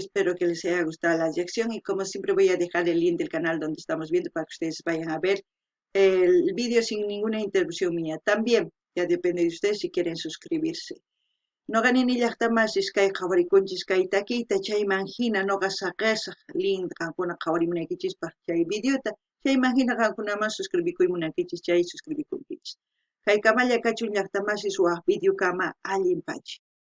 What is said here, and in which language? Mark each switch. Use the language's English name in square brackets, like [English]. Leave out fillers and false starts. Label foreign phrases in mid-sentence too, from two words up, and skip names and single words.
[Spanish] Espero que les haya gustado la reacción y como siempre voy a dejar el link del canal donde estamos viendo para que ustedes vayan a ver el vídeo sin ninguna interrupción mía. También ya depende de ustedes si quieren suscribirse. [Quechua] No ganen llaqtamas iskay qhawarikunchis kay takiyta chayman hina noqa saqesaq link qankuna qhawarimunaykichikpaq chay videota chayman hina qankunaman suscribikuymunaykichis chay suscribikunkichis. Kay kamalla kachun llaqtamasis waq videokama allinpachi.